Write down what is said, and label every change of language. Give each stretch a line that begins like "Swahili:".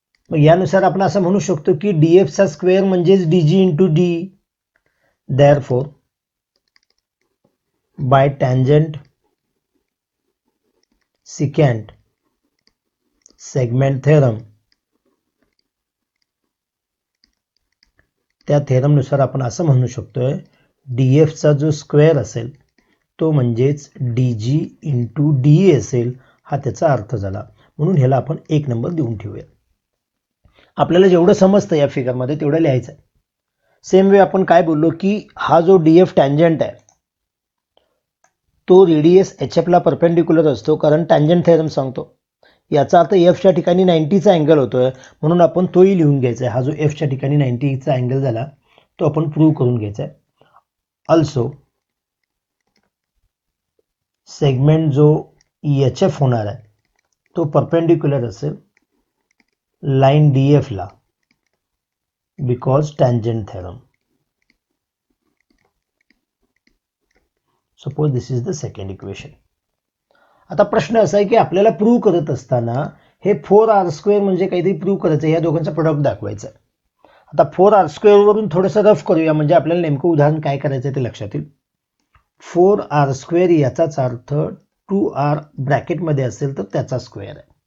Marathi: मग यानुसार आपण असं म्हणू शकतो की डीएफ चा स्क्वेअर म्हणजेच डीजी into D.
English: therefore by tangent secant segment theorem
Marathi: त्या थेरमनुसार आपण असं म्हणू शकतोय डी एफचा जो स्क्वेअर असेल तो म्हणजेच D G into D E असेल, हा त्याचा अर्थ झाला. म्हणून ह्याला आपण 1 नंबर देऊन ठेवूया. आपल्याला जेवढं समजतं या फिगरमध्ये तेवढं लिहायचं आहे. सेम वे आपण काय बोललो की हा जो डी एफ टँजंट आहे तो रेडियस एच एफला परपेंडिक्युलर असतो, कारण टँजंट थेरम सांगतो. याचा अर्थ एफच्या ठिकाणी 90चा अँगल होतोय, म्हणून आपण तोही लिहून घ्यायचा आहे. हा जो एफच्या ठिकाणी 90चा अँगल झाला तो आपण प्रूव्ह करून घ्यायचा आहे. ऑल्सो सेगमेंट जो एच एफ होणार आहे तो परपेंडिक्युलर असेल line D एफला, because tangent theorem.
English: Suppose this is the second equation.
Marathi: आता प्रश्न असा आहे की आपल्याला प्रूव्ह करत असताना हे 4r² म्हणजे काहीतरी प्रूव्ह करायचं आहे, या दोघांचा प्रोडक्ट दाखवायचं आहे. आता 4r² वरून थोडंसं रफ करूया म्हणजे आपल्याला नेमकं उदाहरण काय करायचं ते लक्षात येईल. 4r² याचाच अर्थ 2r ब्रॅकेटमध्ये असेल तर त्याचा स्क्वेअर आहे.